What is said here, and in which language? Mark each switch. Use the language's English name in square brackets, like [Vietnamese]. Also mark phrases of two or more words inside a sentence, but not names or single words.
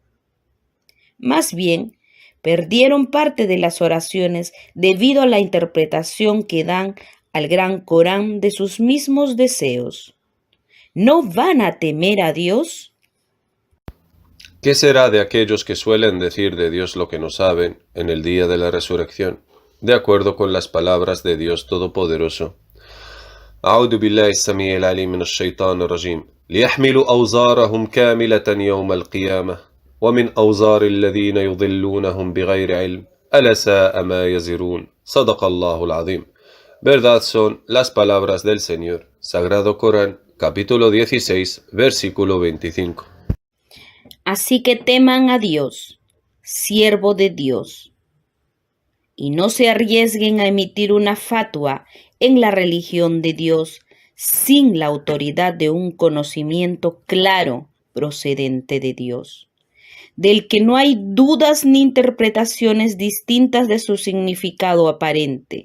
[Spanish] Más bien, perdieron parte de las oraciones debido a la interpretación que dan al Gran Corán de sus mismos deseos. ¿No van a temer a Dios? ¿Qué será de aquellos que suelen decir de Dios lo que no saben en el día de la resurrección, de acuerdo con las palabras de Dios Todopoderoso? [Arabic] أعوذ بالله السميع العليم من الشيطان الرجيم ليحملوا أوزارهم كاملة يوم القيامة ومن أوزار الذين يضلونهم بغير علم ألا ساء ما يزرون صدق الله العظيم. [Spanish] Verdad son las palabras del Señor. Sagrado Corán, capítulo 16, versículo 25. Así que teman a Dios, siervo de Dios, y no se arriesguen a emitir una fatua en la religión de Dios sin la autoridad de un conocimiento claro procedente de Dios, del que no hay dudas ni interpretaciones distintas de su significado aparente.